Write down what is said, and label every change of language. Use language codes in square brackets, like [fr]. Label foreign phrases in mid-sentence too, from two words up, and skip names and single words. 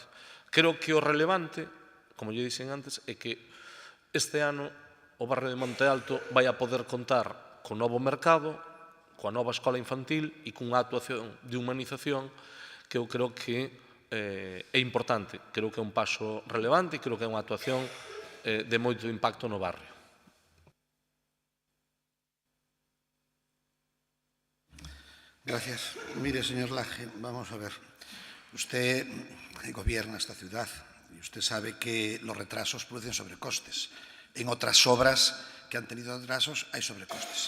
[gl] Creo que o relevante, como lle dixen antes, é que este ano o barrio de Monte Alto vai a poder contar con novo mercado, coa nova escola infantil e cunha actuación de humanización que eu creo que é importante. Creo que é un paso relevante e creo que é unha actuación de moito impacto no barrio. [es] Gracias. Mire, señor Laje, vamos a ver. Usted gobierna esta ciudad y usted sabe que los retrasos producen sobrecostes. En otras obras que han tenido retrasos hay sobrecostes.